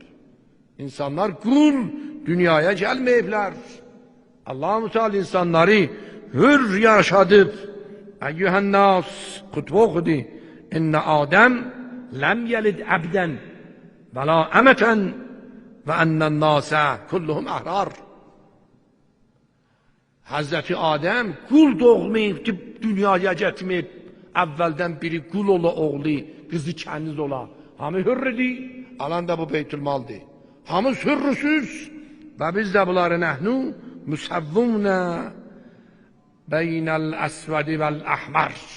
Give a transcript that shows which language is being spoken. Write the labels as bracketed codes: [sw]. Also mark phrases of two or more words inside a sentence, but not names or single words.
[az] İnsanlar qul dünyaya gəlməyiblər. Allah-u Teala insanları hürr yaşadıb. [ar] أيها الناس [az] qutbu oxudu. [ar] إن آدم لم يلد عبدا ولا أمة وإن الناس كلهم أحرار. [az] Hazreti Adəm qul doğmayıb ki, dünyaya gətirməyib. Əvvəldən biri qul ola oğlu, qızı kəniz ola. Hamı hürridir, alan da bu beytülmaldır. Hamı hürrüsüz və biz də bunları [ar] نحن متساوون بين الأسود والأحمر.